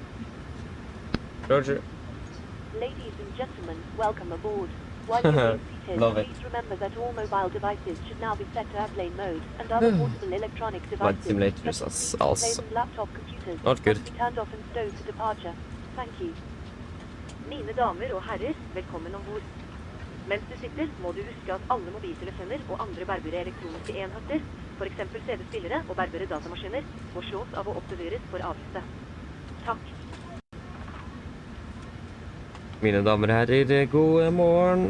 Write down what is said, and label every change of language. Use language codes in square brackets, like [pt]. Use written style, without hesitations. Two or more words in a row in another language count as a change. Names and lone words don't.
[en] Roger. Ladies and gentlemen, welcome aboard. While you're being seated, Love it. please remember that all mobile devices should now be set to airplane mode, and other portable electronic Flight devices, simulators such as as displays also and laptop computers, not good. must be turned off and stowed for departure. Thank you. [no] Mine damer og herrer, velkommen ombord. Mens du sitter, må du huske at alle mobiltelefoner og andre bærbare elektroniske enheter, for eksempel CD-spillere og bærbare datamaskiner, må slås av og oppbevares for avgifte. Takk. Mine damer og herrer, god morgen.